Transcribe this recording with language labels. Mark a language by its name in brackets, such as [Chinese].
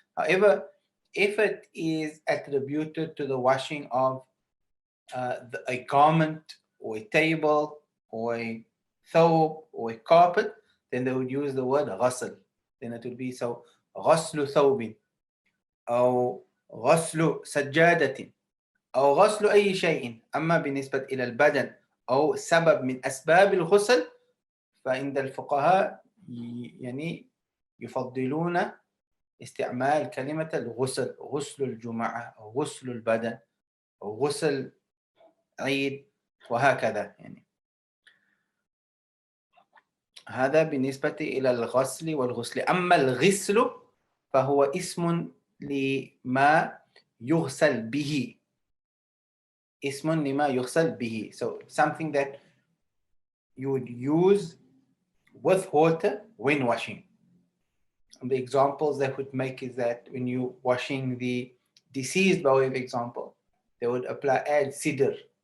[English] However, if it is attributed to the washing of a garment or a table or a thawb or a carpet, then they would use the word ghasl. Then it would be so [Arabic] ghaslu thawbin أو غسل سجادة أو غسل أي شيء. أما بالنسبة إلى البدن أو سبب من أسباب الغسل فعند الفقهاء يعني يفضلون استعمال كلمة الغسل، غسل الجمعة أو غسل البدن أو غسل عيد وهكذا. يعني هذا بالنسبة إلى الغسل والغسل. أما الغسل فهو اسم لما يغسل به. اسم لما يغسل به. [English] So something that you would use with water when washing. And the examples they would make is that when you washing the deceased, by way of example, they would add sidr.